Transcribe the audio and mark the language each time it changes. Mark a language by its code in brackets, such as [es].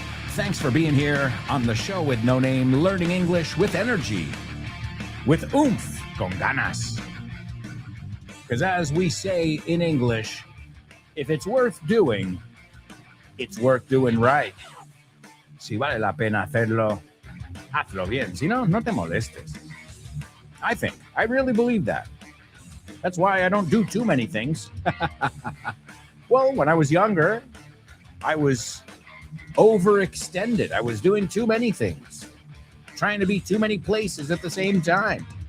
[en] Thanks for being here on the show with No Name, learning English with energy, with oomph, [es] con ganas. [en] Because as we say in English, if it's worth doing, it's worth doing right. [es] Si vale la pena hacerlo, hazlo bien. Si no, no te molestes. [en] I really believe that. That's why I don't do too many things. Well, when I was younger, I was overextended. I was doing too many things, trying to be too many places at the same time.